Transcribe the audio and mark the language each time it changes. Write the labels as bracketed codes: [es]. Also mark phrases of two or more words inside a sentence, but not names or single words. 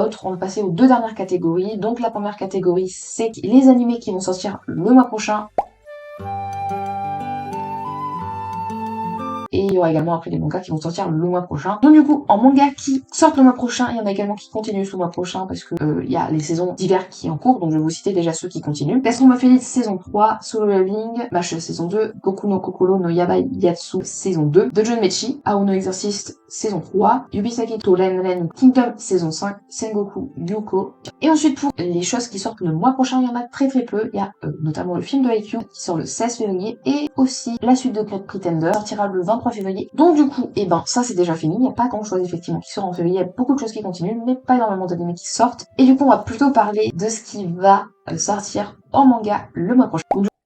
[fr] On va passer aux deux dernières catégories. Donc la première catégorie, c'est les animés qui vont sortir le mois prochain. Et il y aura également après des mangas qui vont sortir le mois prochain. Donc du coup, en manga qui sortent le mois prochain, il y en a également qui continuent ce mois prochain parce que il y a les saisons d'hiver qui en cours, donc je vais vous citer déjà ceux qui continuent. Classroom of Elite saison 3, Solo Leveling, Mash saison 2, Goku no Kokoro no Yabai Yatsu saison 2, Dungeon Mechi, Ao no Exorcist saison 3, Yubisaki to Renren Kingdom saison 5, Sengoku Yuko. Et ensuite pour les choses qui sortent le mois prochain, il y en a très très peu. Il y a notamment le film de Haikyuu qui sort le 16 février et aussi la suite de Great Pretender sortira le 23 février. Donc du coup, ça c'est déjà fini. Il n'y a pas grand chose effectivement qui sort en février. Il y a beaucoup de choses qui continuent, mais pas énormément d'animés qui sortent. Et du coup, on va plutôt parler de ce qui va sortir en manga le mois prochain.